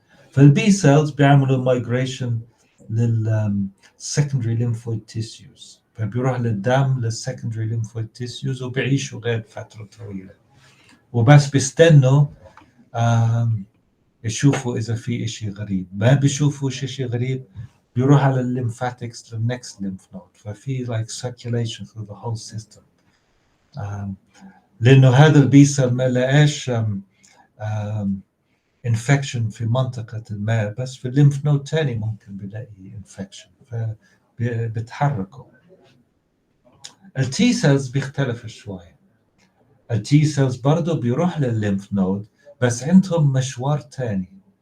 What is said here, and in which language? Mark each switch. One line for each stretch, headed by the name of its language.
Arabic: فالبي سيلز بيعملوا migration للسكندري lymphoid tissues، فبيروح للدم للسكندري lymphoid tissues وبيعيشوا غير فترة طويلة. وبس بيستنوا يشوفوا إذا في إشي غريب. ما بيشوفوا شيء غريب بيروح على الليمفاتكس للنكست ليمف نود.
English: ففي like circulation through the whole system.
Arabic: لأنه هذا البي سيل ما لقاش infection في منطقة ما، بس في الليمف نود تاني ممكن بلاقي infection فبتحركوا. التي سيلز بيختلف شوي. التي سيلز برضو بيروح للليمف نود بس عندهم مشوار تاني.